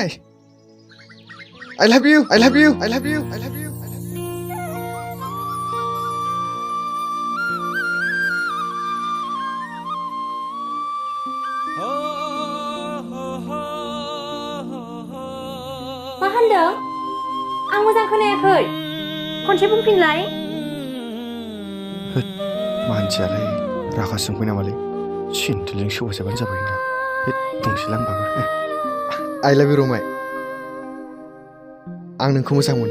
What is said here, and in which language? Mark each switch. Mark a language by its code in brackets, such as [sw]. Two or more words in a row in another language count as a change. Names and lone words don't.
[en] I love you I love you I love you I love you [brx] मा होनदों? आं मोजां खोनायाखै। खनसे बुंफिनलाय। मानसियालाय रागा जोंबाय नामालै? सिन्थिलजों सौजाबानो जाबाय ना। बुंसैलां बाबो। [en] I love you [brx] रुमाय। आं नोंखौ मोजां मोनो।